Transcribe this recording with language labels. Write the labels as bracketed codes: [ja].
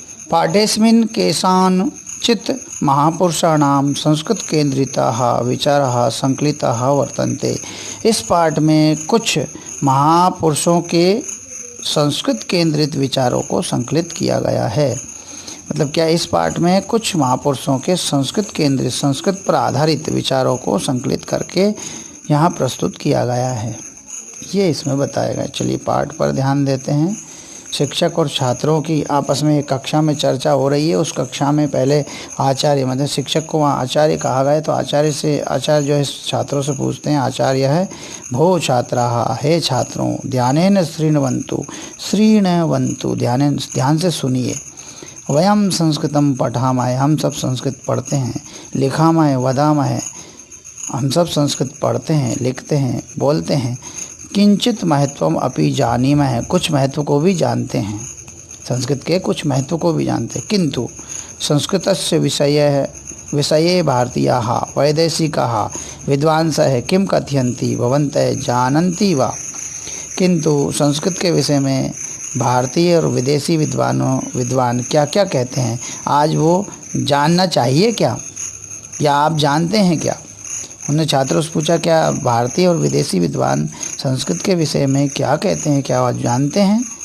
[sa] पाठेस्मिन् केषाञ्चित् महापुरुषाणां संस्कृतकेन्द्रिताः विचाराः संकलिताः वर्तन्ते। [hi] इस पाठ में कुछ महापुरुषों के संस्कृत केंद्रित विचारों को संकलित किया गया है। मतलब क्या, इस पाठ में कुछ महापुरुषों के संस्कृत केंद्रित, संस्कृत पर आधारित विचारों को संकलित करके यहाँ प्रस्तुत किया गया है, ये इसमें बताया गया। चलिए पाठ पर ध्यान देते हैं। शिक्षक और छात्रों की आपस में एक कक्षा में चर्चा हो रही है। उस कक्षा में पहले आचार्य, मतलब शिक्षक को वहाँ आचार्य कहा गया, तो आचार्य जो है छात्रों से पूछते हैं। आचार्य है, [sa] भो छात्राः, [hi] हे छात्रों, [sa] ध्यानेन शृण्वन्तु, [hi] ध्यान से सुनिए। [sa] वयम संस्कृतम पठामहे, [hi] हम सब संस्कृत पढ़ते हैं। [sa] लिखामहे वदामहे, [hi] हम सब संस्कृत पढ़ते हैं, लिखते हैं, बोलते हैं। [sa] किंचित महत्वम अपि जानीमहे, [hi] कुछ महत्व को भी जानते हैं, संस्कृत के कुछ महत्व को भी जानते हैं। [sa] किंतु संस्कृतस्य विषये भारतीयाः वैदेशिकाः विद्वांसः किं कथयन्ति भवन्तः जानन्ति वा। [hi] किंतु संस्कृत के विषय में भारतीय और विदेशी विद्वान क्या क्या कहते हैं, आज वो जानना चाहिए क्या, या आप जानते हैं क्या। उन्होंने छात्रों से पूछा, क्या भारतीय और विदेशी विद्वान संस्कृत के विषय में क्या कहते हैं, क्या आप जानते हैं।